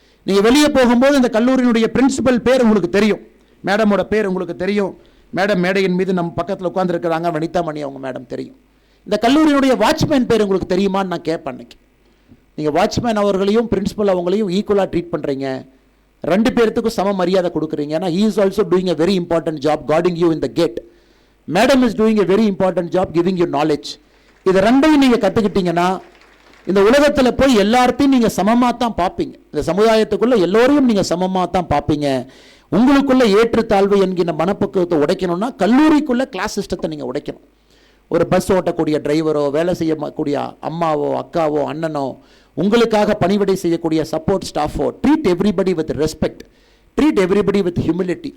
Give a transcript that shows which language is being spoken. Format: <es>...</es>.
<ta>நீங்கள் வெளியே போகும்போது இந்த கல்லூரியினுடைய பிரின்சிபல் பேர் உங்களுக்கு தெரியும், மேடமோட பேர் உங்களுக்கு தெரியும். மேடம் மேடையின் மீது நம்ம பக்கத்தில் உட்காந்துருக்கிறாங்க, வனிதா மணி, அவங்க மேடம் தெரியும். இந்த கல்லூரியினுடைய வாட்ச்மேன் பேர் உங்களுக்கு தெரியுமான்னு நான் கேட்பேன். அன்னைக்கு நீங்கள் வாட்ச்மேன் அவர்களையும் பிரின்சிபல் அவங்களையும் ஈக்குவலாக ட்ரீட் பண்ணுறீங்க, 2 பேர்த்துக்கும் சம மரியாதை கொடுக்குறீங்க. ஏன்னா</ta> <en>he is also doing a very important job guarding you in the gate. Madam is doing a very important job giving you knowledge.</en> <ta>இது 2ஐயும் நீங்கள் கற்றுக்கிட்டீங்கன்னா இந்த உலகத்தில் போய் எல்லாத்தையும் நீங்கள் சமமாக தான் பார்ப்பீங்க. இந்த சமுதாயத்துக்குள்ளே எல்லோரையும் நீங்கள் சமமாக தான் பார்ப்பீங்க. உங்களுக்குள்ள ஏற்றுத்தாழ்வு என்கிற மனப்பக்குவத்தை உடைக்கணும்னா கல்லூரிக்குள்ளே கிளாஸ் சிஸ்டத்தை நீங்கள் உடைக்கணும். ஒரு பஸ் ஓட்டக்கூடிய டிரைவரோ, வேலை செய்யக்கூடிய அம்மாவோ, அக்காவோ, அண்ணனோ, உங்களுக்காக பணிவிடை செய்யக்கூடிய support ஸ்டாஃபோ,</ta> <en>Treat everybody with respect, treat everybody with humility.</en>